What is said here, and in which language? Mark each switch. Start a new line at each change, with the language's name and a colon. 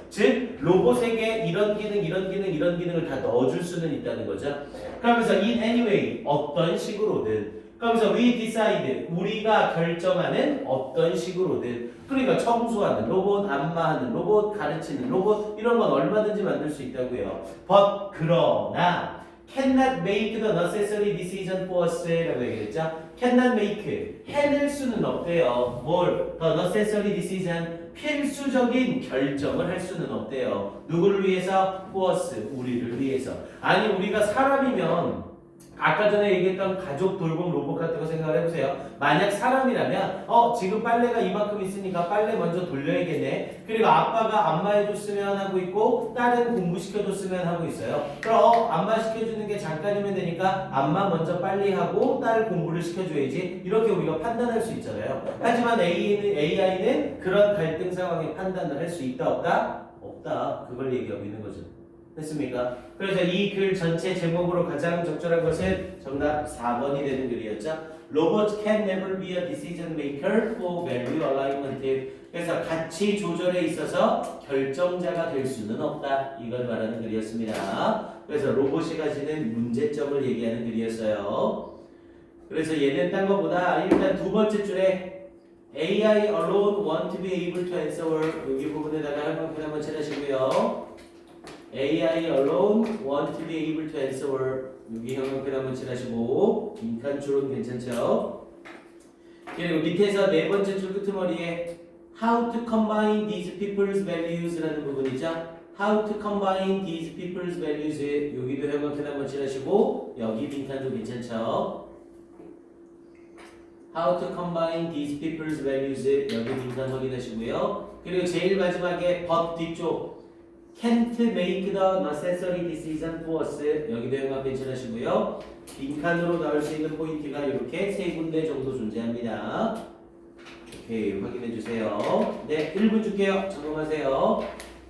Korean: 즉 로봇에게 이런 기능을 다 넣어줄 수는 있다는 거죠. 그러면서
English: in any way,
Korean: 어떤 식으로든. 그러면서
English: we decide,
Korean: 우리가 결정하는 어떤 식으로든. 그러니까 청소하는 로봇, 안마하는 로봇, 가르치는 로봇 이런 건 얼마든지 만들 수 있다고요.
English: But
Korean: 그러나
English: cannot make the necessary decision for us
Korean: 라고 얘기했죠. cannot make, 해낼 수는 없대요. 뭘?
English: the necessary decision,
Korean: 필수적인 결정을 할 수는 없대요. 누구를 위해서?
English: for us,
Korean: 우리를 위해서. 아니 우리가 사람이면 아까 전에 얘기했던 가족 돌봄 로봇 같은 거 생각을 해보세요. 만약 사람이라면 지금 빨래가 이만큼 있으니까 빨래 먼저 돌려야겠네. 그리고 아빠가 안마해줬으면 하고 있고 딸은 공부시켜줬으면 하고 있어요. 그럼 안마 시켜주는 게 잠깐이면 되니까 안마 먼저 빨리 하고 딸 공부를 시켜줘야지. 이렇게 우리가 판단할 수 있잖아요. 하지만 AI는 그런 갈등 상황에 판단을 할 수 있다 없다? 없다. 그걸 얘기하고 있는 거죠. 됐습니까? 그래서 이 글 전체 제목으로 가장 적절한 것은 정답 4번이 되는 글이었죠.
English: Robots can never be a decision maker for value alignment.
Korean: 그래서 가치 조절에 있어서 결정자가 될 수는 없다. 이걸 말하는 글이었습니다. 그래서 로봇이 가지는 문제점을 얘기하는 글이었어요. 그래서 얘는 딴 것보다 일단 두 번째 줄에
English: AI alone want to be able to answer
Korean: 여기 부분에다가 한번 칠하시고요.
English: AI alone want to be able to answer
Korean: 여기 형용편 한번 칠하시고 빈칸 줄은 괜찮죠? 그리고 밑에서 네 번째 줄 끄트머리에
English: How to combine these people's values
Korean: 라는 부분이죠.
English: How to combine these people's values
Korean: 여기도 형용편 한번 칠하시고 여기 빈칸도 괜찮죠?
English: How to combine these people's values
Korean: 여기 빈칸 확인하시고요. 그리고 제일 마지막에
English: but 뒤쪽 can't make the necessary decision for us
Korean: 여기도 형광 펜칠하시고요. 빈칸으로 나올 수 있는 포인트가 이렇게 세 군데 정도 존재합니다. 오케이 확인해 주세요. 네 1분 줄게요. 점검하세요.